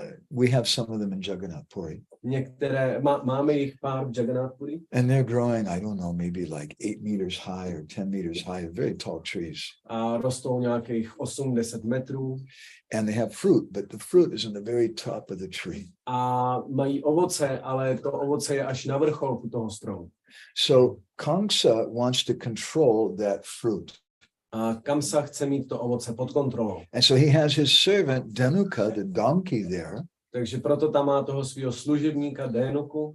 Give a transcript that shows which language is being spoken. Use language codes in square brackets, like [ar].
[en] We have some of them in Jagannath Puri. [cs] Některé, máme jich pár v Jagannath Puri. [en] And they're growing, I don't know, maybe like 8 meters high or 10 meters high, very tall trees. [cs] A rostou nějakých 8-10 metrů. [en] And they have fruit, but the fruit is in the very top of the tree. [cs] A mají ovoce, ale to ovoce je až na vrcholku toho stromu. [en] So Kamsa wants to control that fruit. [cs] A Kamsa chce mít to ovoce pod kontrolou. [en] And so he has his servant Dhanuka, the donkey there. [cs] Takže proto tam má toho svého služebníka Dhanuku.